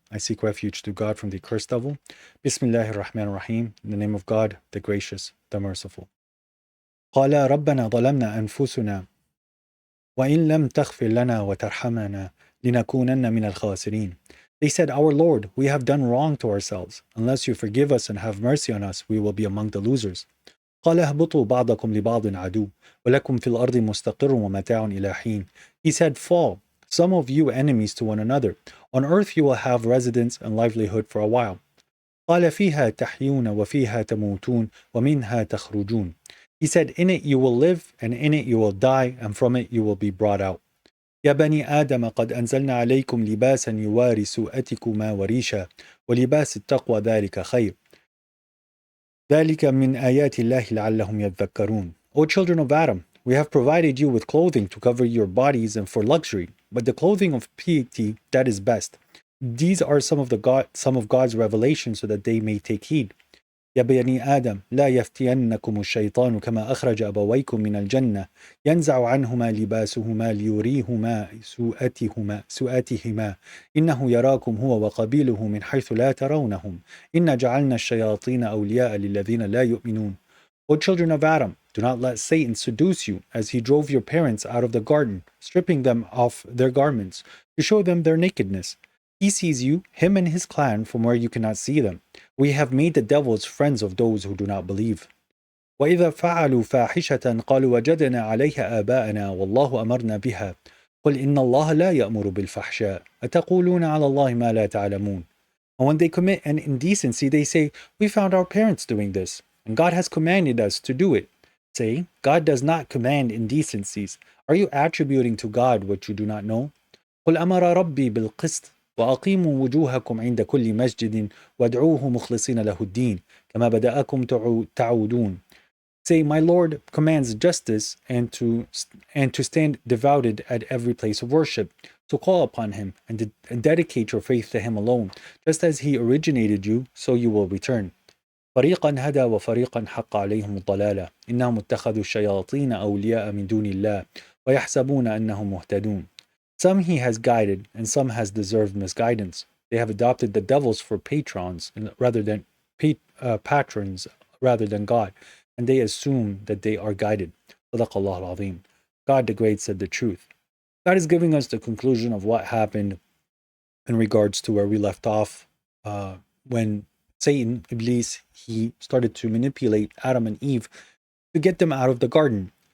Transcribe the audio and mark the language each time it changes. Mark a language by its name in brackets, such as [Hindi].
[English] I seek refuge to God from the accursed devil. Bismillahir Rahmanir Rahim. In the name of God, the gracious, the merciful. [Arabic] قال ربنا ظلمنا أنفسنا وإن لم تغفر لنا وترحمنا لنكونن من الخاسرين. [English] They said, Our Lord, we have done wrong to ourselves. Unless you forgive us and have mercy on us, we will be among the losers. [Arabic] قال اهبطوا بعضكم لبعض عدو ولكم في الأرض مستقر ومتاع إلى حين. [English] He said, Fall, some of you enemies to one another. On earth you will have residence and livelihood for a while. [Arabic] قال فيها تحيون وفيها تموتون ومنها تخرجون. [English] He said, In it you will live, and in it you will die, and from it you will be brought out. [Arabic] يا بني آدم قد أنزلنا عليكم لباسا يواري سوءتكما وريشا ولباس التقوى ذلك خير. ذلك من آيات الله لعلهم يذكرون. [English] O children of Adam, we have provided you with clothing to cover your bodies and for luxury, but the clothing of piety, that is best. These are some of God's revelations so that they may take heed. [Arabic] يا بني آدم لا يفتينكم الشيطان كما أخرج أبويكم من الجنة ينزع عنهما لباسهما ليريهما سوءاتهما إنه يراكم هو وقبيله من حيث لا ترونهم إن جعلنا الشياطين أولياء للذين لا يؤمنون. [English] O children of Adam, do not let Satan seduce you as he drove your parents out of the garden, stripping them of their garments to show them their nakedness. He sees you, him and his clan, from where you cannot see them. We have made the devils friends of those who do not believe. [Arabic] وَإِذَا فَعَلُوا فَاحِشَةً قَالُوا وَجَدْنَا عَلَيْهَا آبَاءَنَا وَاللَّهُ أَمَرْنَا بِهَا قُلْ إِنَّ اللَّهَ لَا يَأْمُرُ بِالْفَحْشَاءِ أَتَقُولُونَ عَلَى اللَّهِ مَا لَا تَعْلَمُونَ. [English] And when they commit an indecency, they say, We found our parents doing this, and God has commanded us to do it. Say, God does not command indecencies. Are you attributing to God what you do not know? [Arabic] قُلْ أَمَرَ رَبِّي بِالْقِسْطِ وأقيموا وجوهكم عند كل مسجد وادعوه مخلصين له الدين كما بدأكم تعودون. [English] Say, my Lord commands justice and to stand devoted at every place of worship. So call upon him and dedicate your faith to him alone. Just as he originated you, so you will return. [Arabic] فريقا هدى وفريقا حق عليهم الضلالة إنهم اتخذوا الشياطين أولياء من دون الله ويحسبون أنهم مهتدون. [English] Some he has guided, and some has deserved misguidance. They have adopted the devils for patrons rather than patrons rather than God, and they assume that they are guided. Sadaqallah al-Azim. God the Great said the truth. God is giving us the conclusion of what happened in regards to where we left off when Satan, Iblis, he started to manipulate Adam and Eve to get them out of the garden.